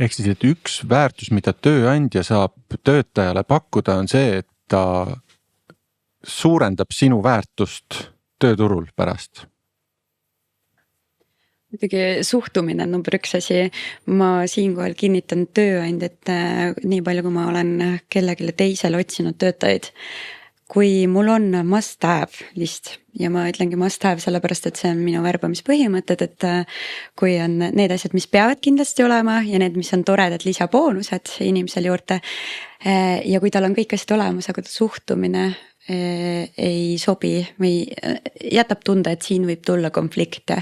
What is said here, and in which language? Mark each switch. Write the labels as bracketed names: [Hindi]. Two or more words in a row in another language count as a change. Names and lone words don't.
[Estonian] Ehk siis, et üks väärtus, mida tööandja saab töötajale pakkuda, on see, et ta suurendab sinu väärtust tööturul pärast? Muidugi suhtumine on number 1 asi. Ma siinkohal kinnitan tööandjat nii palju, kui ma olen kellelegi teisele otsinud töötajaid. Kui mul on [English] must have list [Estonian] ja ma ütlengi [English] must have [Estonian] sellepärast, et see on minu värbamispõhimõtted, et kui on need asjad, mis peavad kindlasti olema ja need, mis on toredad lisaboonused inimesel juurde ja kui tal on kõik asjad olemas, aga ta suhtumine ei sobi või jätab tunda, et siin võib tulla konflikte.